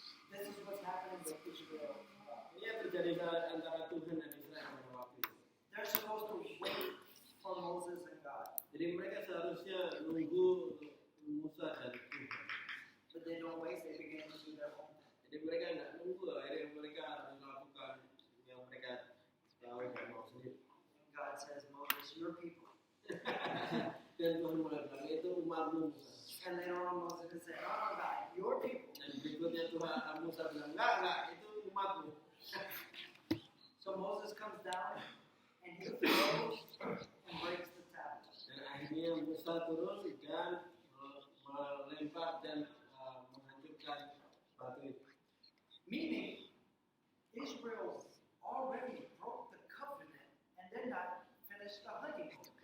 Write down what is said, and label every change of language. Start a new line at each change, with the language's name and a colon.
English: This is what's happening with Israel.
Indonesian: Ini yang terjadi antara Tuhan dan Israel pada waktu itu.
English: They're supposed to wait for Moses and God,
Indonesian: Jadi mereka seharusnya nunggu Musa dan Tuhan.
English: but they don't wait. They begin to do their own thing.
Indonesian: Jadi mereka nggak nunggu, akhirnya mereka melakukan yang mereka tahu dan mau sendiri.
English: And God says, Moses, your people.
Indonesian: Dan Tuhan mulai bilang itu umatmu Musa.
English: And later on, Moses will say, oh, God, your people.
Indonesian: Dan berikutnya Tuhan Musa bilang enggak itu umatmu.
English: So Moses comes down and he throws and breaks the tablets.
Indonesian: Dan akhirnya Musa turun dan melempar dan menghancurkan batu itu.
English: Meaning, Israel already broke the covenant and they're not finished the honeymoon.